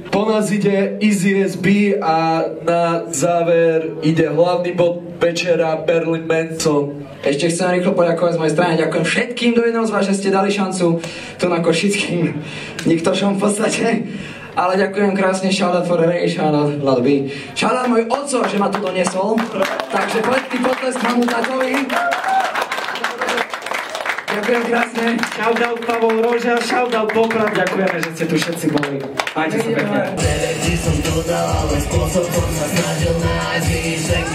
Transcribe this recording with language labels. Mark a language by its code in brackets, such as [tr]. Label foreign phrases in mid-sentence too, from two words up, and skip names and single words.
[sk] Po nás ide Easy SB a na záver ide hlavný bod večera Berlin Manson. Ešte chcem rýchlo poďakovať z mojej strany. Ďakujem všetkým do jedného z vás, že ste dali šancu tu na Košickým Niktošom v podstate. Ale ďakujem krásne, [en] shoutout for the Ray, [sk] shoutout Vladby. Shoutout môj otco, že ma tu doniesol. Takže poďte potlesk mamu tatovi. Ďakujem krásne. Shoutout Pavol Roža, shoutout Poprad. Ďakujeme, že ste tu všetci boli. Majte sa pekne. Vždy som to dal, ale spôsobom sa snažil nájsť výšenky.